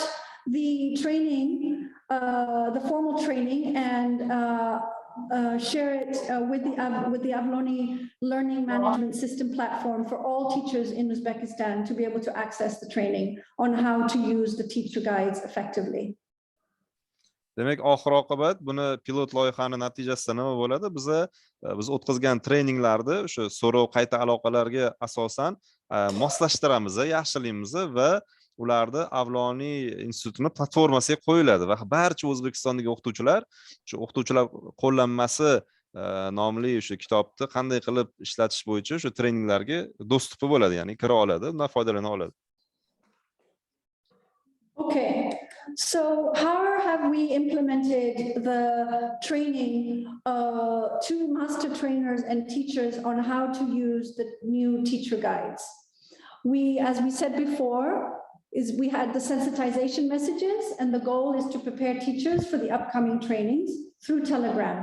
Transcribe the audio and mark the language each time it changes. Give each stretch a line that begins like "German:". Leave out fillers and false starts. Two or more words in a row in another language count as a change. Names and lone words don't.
English: the training, the formal training, and share it with the Avaloni Learning Management System platform for all teachers in Uzbekistan to be able to access the training on how to use the teacher guides effectively.
Uzbek: Demak, oxir oqibat buni pilot loyihani natijasida nima bo'ladi? Biz o'tkazgan treninglarni o'sha so'rov qayta aloqalarga asosan moslashtiramiz, yaxshilaymiz va ularni Avaloni institutining platformasiga qo'yiladi va barcha O'zbekistondagi o'qituvchilar shu o'qituvchilar qo'llanmasi nomli o'sha kitobni qanday qilib ishlatish bo'yicha o'sha treninglarga dostupi bo'ladi, ya'ni kira oladi, undan foydalana oladi.
English: Okay. So how have we implemented the training to master trainers and teachers on how to use the new teacher guides? As we said before, we had the sensitization messages, and the goal is to prepare teachers for the upcoming trainings through Telegram.